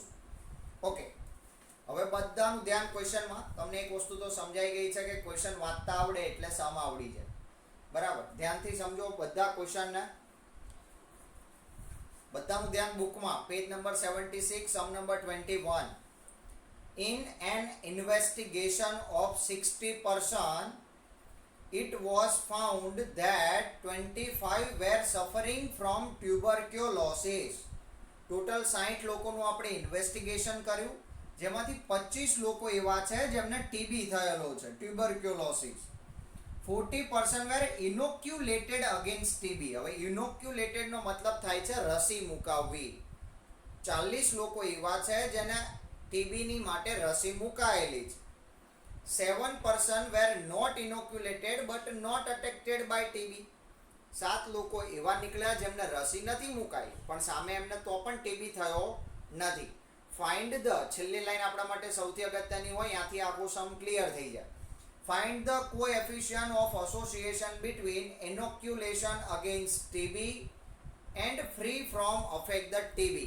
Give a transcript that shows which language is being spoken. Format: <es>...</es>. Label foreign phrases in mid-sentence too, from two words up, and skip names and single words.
<gu>ઓકે, હવે બધાનું ધ્યાન ક્વેશ્ચનમાં. તમને એક વસ્તુ તો સમજાઈ ગઈ છે કે ક્વેશ્ચન વાંચતા આવડે એટલે સમ આવડી જાય, બરાબર? ધ્યાનથી સમજો બધા ક્વેશ્ચનને. બધાનું ધ્યાન બુકમાં.</gu> <en>page number 76 sum number 21. In an investigation of 60 persons, it was found that 25 were suffering from tuberculosis.</en> <gu>ટોટલ 60 લોકોનું આપણે ઇન્વેસ્ટિગેશન કર્યું, જેમાંથી 25 લોકો એવા છે જેમને ટીબી થયેલો છે, ટ્યુબરક્યુલોસિસ.</gu> <en>40% were inoculated against TB.</en> <gu>હવે inoculated નો મતલબ થાય છે રસી મુકાવવી. 40 લોકો એવા છે જેને ટીબીની માટે રસી મુકાયેલી છે.</gu> <en>7 were not inoculated but not affected by TB.</en> <gu>7 લોકો એવા નીકળ્યા જેમને રસી નથી મુકાઈ પણ સામે એમને તો પણ ટીબી થયો નથી.</gu> <en>find the,</en> <gu>છેલ્લી લાઈન આપણા માટે સૌથી અગત્યની હોય, ત્યાંથી આખું સમ ક્લિયર થઈ જાય.</gu> <en>Find the coefficient of association between inoculation against TB and free from affect the TB.</en>